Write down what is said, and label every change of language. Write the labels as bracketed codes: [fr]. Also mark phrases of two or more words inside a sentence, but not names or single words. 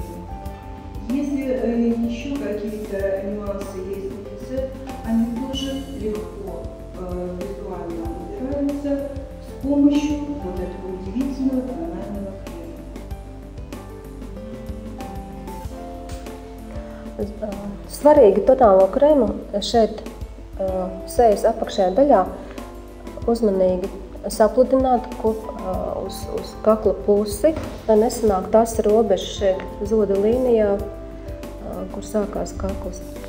[ru] Если еще какие-то нюансы есть в лице, они тоже легко визуально убираются с помощью вот этого удивительного тонального крема. [lv] Svarīgi tonālo krēmu šeit sejas apakšējā daļā uzmanīgi sapludināt uz kakla pusi, lai nesanāk tās robežas šeit zoda līnijā, kur sākās kakls.